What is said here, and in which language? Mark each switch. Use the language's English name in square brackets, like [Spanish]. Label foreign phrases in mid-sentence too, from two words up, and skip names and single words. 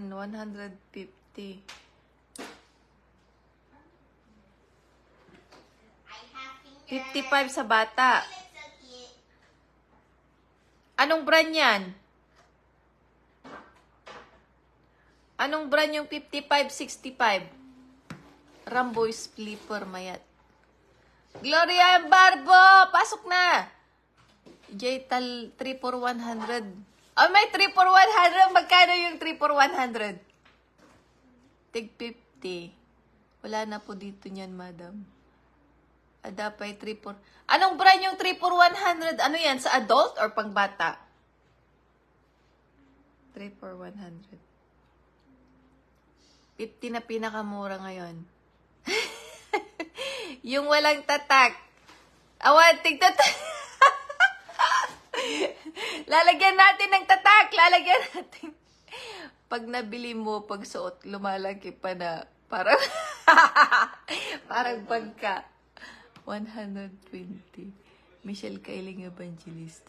[Filipino] 150. $55 sa bata. Anong brand yan? Anong brand yung 55-65? Ramboy's Flipper Mayat. Gloria Barbo! Pasok na! Jaytal 3 for 100. Oh, may 3 for 100. Magkano yung 3 for 100? Tig 50. Wala na po dito niyan, madam. Adapay 3 for... Anong brand yung 3 for 100? Ano yan? Sa adult or pangbata? 3 for 100. 50 na pinakamura ngayon. Yung walang tatak. Awan, tigtatak. Lalagyan natin ng tatak. Lalagyan natin. Pag nabili mo, pag suot, lumalaki pa na. Parang, parang pagka. 120. Michelle Kailing Evangelista.